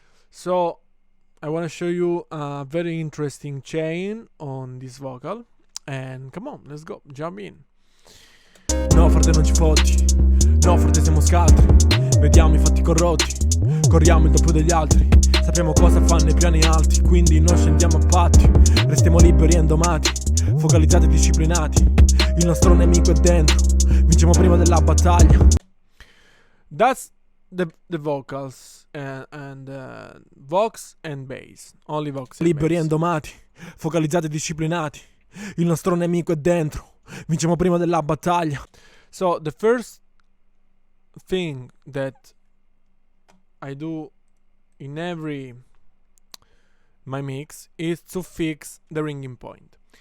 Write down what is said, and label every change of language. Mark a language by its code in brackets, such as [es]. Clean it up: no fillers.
[en] So I want to show you a very interesting chain on this vocal, and come on, let's go, jump in. [it] No, frate non ci fotti, no, frate siamo scaltri, vediamo i fatti corrotti, corriamo il doppio degli altri. Sappiamo cosa fanno i piani alti, quindi non scendiamo a patti. Restiamo liberi e indomati, focalizzati e disciplinati. Il nostro nemico è dentro, vinciamo prima della battaglia. [en] That's the vocals and vox and bass. Only vox and [it] liberi e indomati, focalizzati e disciplinati. Il nostro nemico è dentro, vinciamo prima della battaglia. [en] So the first thing that I do in my mix is to fix the ringing point.